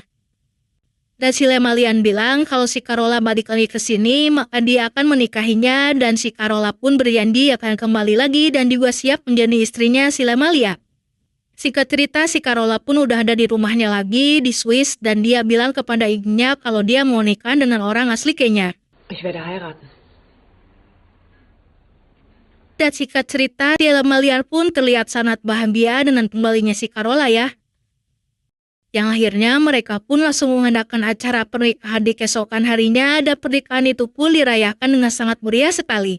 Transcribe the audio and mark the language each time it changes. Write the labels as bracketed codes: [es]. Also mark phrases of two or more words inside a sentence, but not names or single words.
[id] Dan si Lemalian bilang kalau si Carola balik lagi ke sini, maka dia akan menikahinya dan si Carola pun berjanji akan kembali lagi dan juga siap menjadi istrinya si Lemalian. Singkat cerita, si Carola pun udah ada di rumahnya lagi di Swiss dan dia bilang kepada ibunya kalau dia mau nikah dengan orang asli Kenya. [de] Ich werde heiraten. [id] Dan singkat cerita, si Lemalian pun terlihat sangat bahagia dengan kembalinya si Carola ya. Yang akhirnya mereka pun langsung mengadakan acara pernikahan di keesokan harinya dan pernikahan itu pun dirayakan dengan sangat meriah sekali.